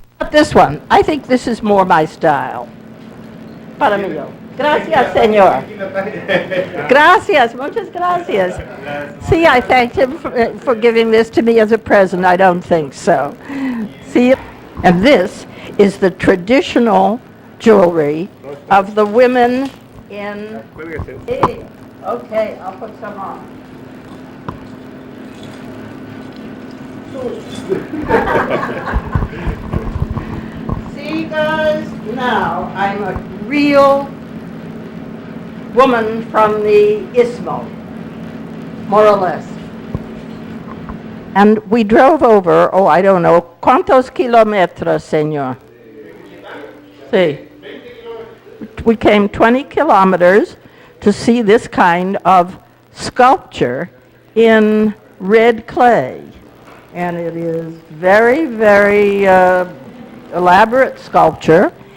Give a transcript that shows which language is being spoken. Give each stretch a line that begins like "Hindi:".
English: This one, I think this is more my style.
Spanish: Para mí. Gracias, señor. Gracias, muchas gracias.
English: See, I thanked him for giving this to me as a present. I don't think so. See, and this is the traditional jewelry of the women in. Hey, okay, I'll put some on. See, guys, now I'm a real woman from the Istmo, more or less. And we drove over, I don't know,
Spanish: ¿cuántos kilómetros, señor?
English: See, we came 20 kilometers to see this kind of sculpture in red clay. And it is very, very elaborate sculpture.